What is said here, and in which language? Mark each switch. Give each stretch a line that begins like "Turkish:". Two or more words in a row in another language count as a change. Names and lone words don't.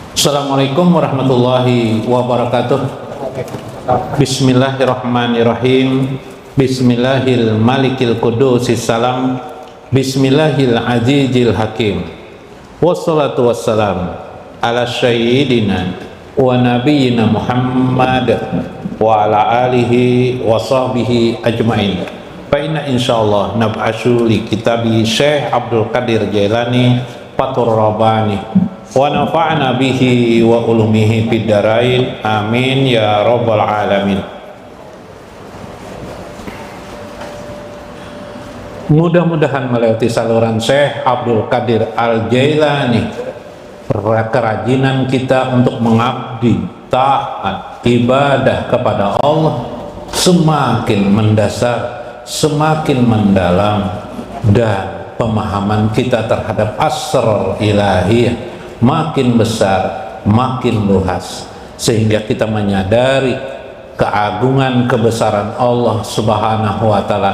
Arabic: السلام عليكم ورحمة الله وبركاته. بسم الله الرحمن الرحيم. بسم الله الملك القدوس السلام. بسم الله العزيز الحكيم. والصلاة والسلام على سيدنا ونبينا محمد وعلى آله وصحبه أجمعين. فإنا إن شاء الله نبحث لكتاب شيخ عبد القادر جيلاني فتح الرباني ونفعنا به وبعلومه في الدارين آمين يا رب العالمين.
Indonesian: Mudah-mudahan melewati saluran Syekh Abdul Qadir Al Jailani, kerajinan kita untuk mengabdi, taat, ibadah kepada Allah semakin mendasar, semakin mendalam, dan pemahaman kita terhadap
Arabic: أسرار إلهية
Indonesian: makin besar, makin luas, sehingga kita menyadari keagungan kebesaran Allah
Arabic: سبحانه وتعالى.